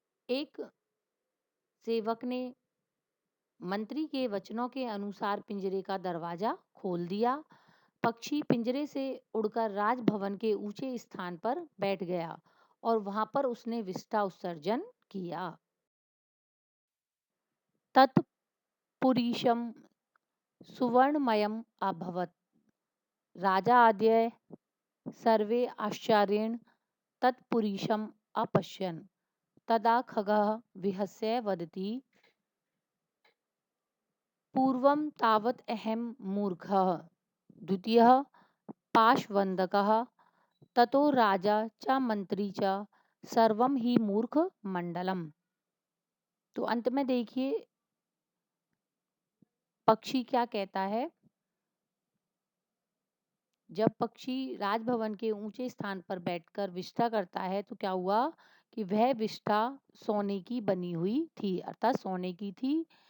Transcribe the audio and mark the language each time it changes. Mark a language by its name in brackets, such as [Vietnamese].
[Hindi] एक सेवक ने मंत्री के वचनों के अनुसार पिंजरे का दरवाजा खोल दिया। पक्षी पिंजरे से उड़कर राजभवन के ऊंचे स्थान पर बैठ गया और वहां पर उसने विष्ठा उत्सर्जन किया। [Sanskrit] तत् पुरीशम सुवर्णमयम् अभवत्। राजा आद्य सर्वे आश्चर्येण तत्पुरीशम् अपश्यन्। तदा खगः विहस्य वदति, पूर्वं तावत् अहं मूर्खः, द्वितीयः पाशवन्दकः, ततो राजा च मंत्री च सर्वं ही मूर्ख मंडलम। [Hindi] तो अंत में देखिए पक्षी क्या कहता है। जब पक्षी राजभवन के ऊंचे स्थान पर बैठकर विष्ठा करता है तो क्या हुआ कि वह विष्ठा सोने की बनी हुई थी, अर्थात सोने की थी।